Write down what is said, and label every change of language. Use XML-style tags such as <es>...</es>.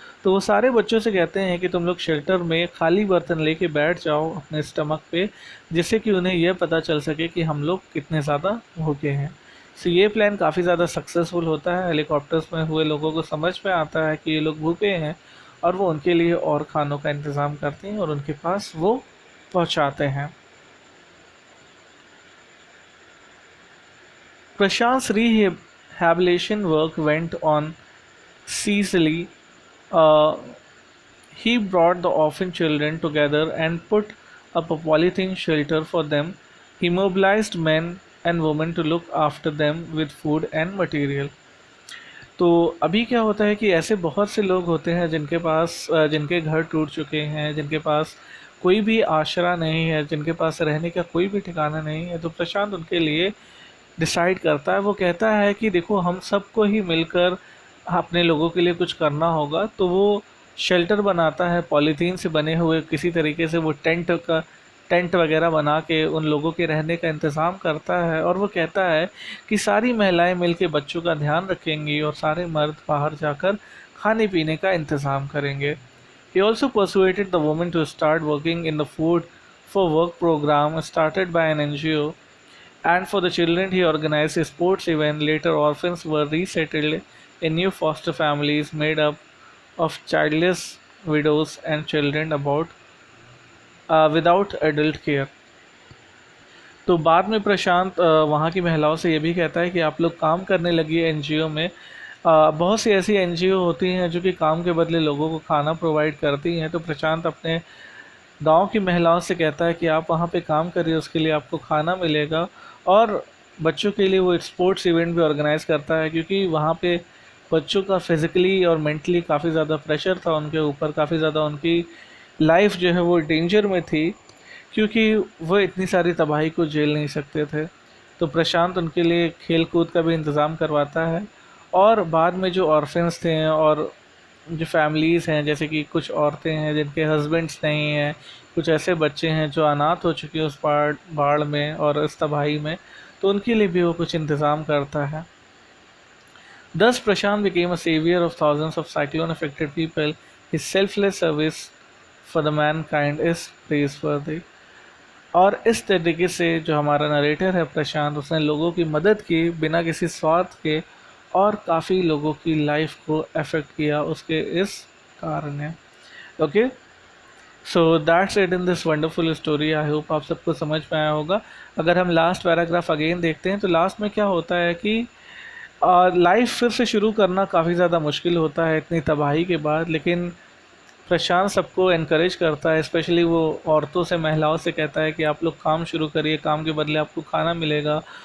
<hi>तो वो सारे बच्चों से कहते हैं कि तुम लोग शेल्टर में खाली बर्तन लेके बैठ जाओ अपने स्टमक पे, जिससे कि उन्हें यह पता चल सके कि हम लोग कितने ज़्यादा भूखे हैं। सो ये प्लान काफ़ी ज़्यादा सक्सेसफुल होता है। हेलीकॉप्टर्स में हुए लोगों को समझ में आता है कि ये लोग भूखे हैं और वो उनके लिए और खानों का इंतज़ाम करते हैं और उनके पास वो पहुंचाते हैं।</hi> <en>Prashant's rehabilitation work went on ceaselessly. Uh, he brought the orphan children together and put up a polythene shelter for them. He mobilized men and women to look after them with food and material.</en> <hi>तो अभी क्या होता है कि ऐसे बहुत से लोग होते हैं जिनके पास जिनके घर टूट चुके हैं, जिनके पास कोई भी आसरा नहीं है, जिनके पास रहने का कोई भी ठिकाना नहीं है। तो प्रशांत उनके लिए डिसाइड करता है, वो कहता है कि देखो हम सबको ही मिलकर अपने लोगों के लिए कुछ करना होगा। तो वो शेल्टर बनाता है, पॉलीथीन से बने हुए किसी तरीके से वो टेंट वगैरह बना के उन लोगों के रहने का इंतज़ाम करता है। और वो कहता है कि सारी महिलाएं मिलके बच्चों का ध्यान रखेंगी और सारे मर्द बाहर जाकर खाने पीने का इंतज़ाम करेंगे।</hi> <en>He also persuaded the women to start working in the food for work program started by an NGO. And for the children, he organized a sports event. Later, orphans were resettled in new foster families made up of childless widows and children without adult care.</en> <hi>तो बाद में प्रशांत वहाँ की महिलाओं से ये भी कहता है कि आप लोग काम करने लगी है एनजीओ में। बहुत सी ऐसी एनजीओ होती हैं जो कि काम के बदले लोगों को खाना प्रोवाइड करती हैं। तो प्रशांत अपने गांव की महिलाओं से कहता है कि आप वहाँ पे काम करिए, उसके लिए आपको खाना मिलेगा। और बच्चों के लिए वो एक स्पोर्ट्स इवेंट भी ऑर्गेनाइज करता है, क्योंकि वहाँ पे बच्चों का फिज़िकली और मेंटली काफ़ी ज़्यादा प्रेशर था उनके ऊपर, काफ़ी ज़्यादा उनकी लाइफ जो है वो डेंजर में थी, क्योंकि वो इतनी सारी तबाही को झेल नहीं सकते थे। तो प्रशांत उनके लिए खेल कूद का भी इंतज़ाम करवाता है। और बाद में जो ऑर्फेंस थे और जो फैमिलीज़ हैं, जैसे कि कुछ औरतें हैं जिनके हस्बैंड्स नहीं हैं, कुछ ऐसे बच्चे हैं जो अनाथ हो चुके हैं उस बाढ़ में और इस तबाही में, तो उनके लिए भी वो कुछ इंतज़ाम करता है।</hi> <en>Thus Prashant became a savior of thousands of cyclone affected people. His selfless service for the mankind is praiseworthy.</en> <hi>और इस तरीके से जो हमारा नरेटर है प्रशांत, उसने लोगों की मदद की बिना किसी स्वार्थ के और काफ़ी लोगों की लाइफ को अफेक्ट किया उसके इस कारण है।</hi> <en>Okay, so that's it in this wonderful story. I hope</en> <hi>आप सबको समझ में आया होगा। अगर हम</hi> <en>last paragraph again</en> <hi>देखते हैं तो लास्ट में क्या होता है कि लाइफ फिर से शुरू करना काफ़ी ज़्यादा मुश्किल होता है इतनी तबाही के बाद, लेकिन प्रशांत सबको इनकरेज करता है, स्पेशली वो औरतों से, महिलाओं से कहता है कि आप लोग काम शुरू करिए, काम के बदले आपको खाना मिलेगा।</hi>